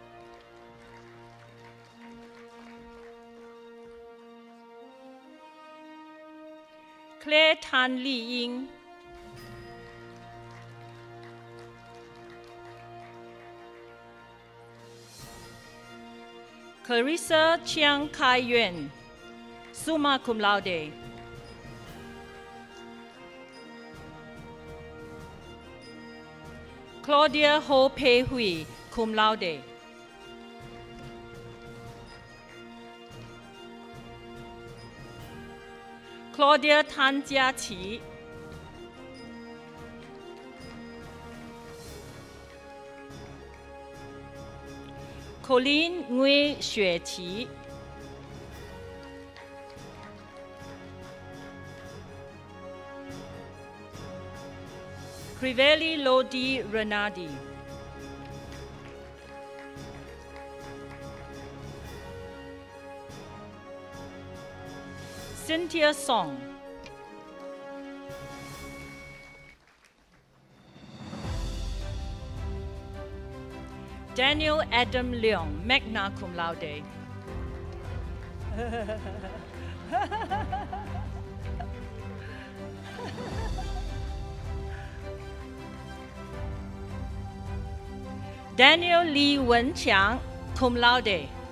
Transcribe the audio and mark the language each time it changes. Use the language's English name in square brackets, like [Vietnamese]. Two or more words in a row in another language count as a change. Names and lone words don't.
[English] Claire Tan Li Ying. Clarissa Chiang Kai Yuan, [Latin] summa cum laude. [English] Claudia Ho Pei Hui, [Latin] cum laude. [English] Claudia Tan Jiaqi. Colleen Ngui Xueqi. Crivelli Lodi Renardi. Cynthia Song. Daniel Adam Leong, [Latin] magna cum laude. [English] Daniel Lee Wenqiang, [Latin] cum laude.